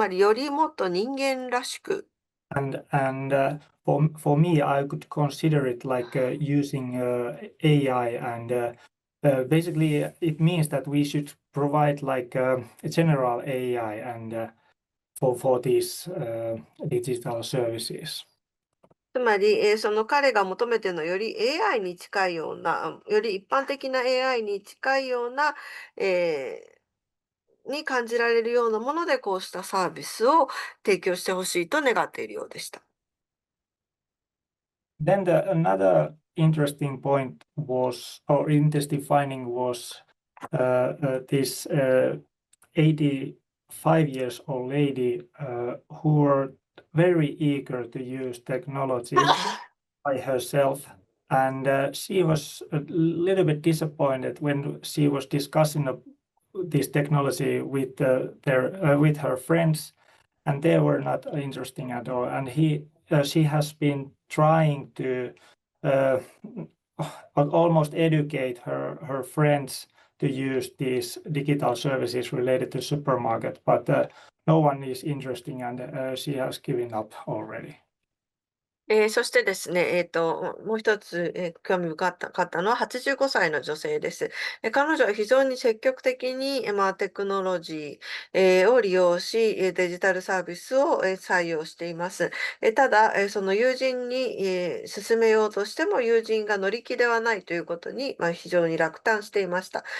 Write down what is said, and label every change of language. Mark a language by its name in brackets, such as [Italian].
[Japanese] つまり、よりもっと人間らしく。 [English] And for me, I could consider it like using AI, and basically it means that we should provide like a general AI and for these digital services. [Japanese] つまり、その彼が求めているのはより AI に近いような、より一般的な AI に近いような、に感じられるようなもので、こうしたサービスを提供してほしいと願っているようでした。 [English] Then another interesting point was, or interesting finding was, this 85 years old lady who were very eager to use technology by herself, and she was a little bit disappointed when she was discussing this technology with with her friends, and they were not interesting at all. And she has been trying to almost educate her friends to use these digital services related to supermarket, but no one is interesting, and she has given up already. [Japanese] そしてですね、もう一つ、興味深かったのは85歳の女性です。彼女は非常に積極的に、テクノロジー、を利用し、デジタルサービスを、採用しています。ただ、その友人に、勧めようとしても友人が乗り気ではないということに、非常に落胆していました。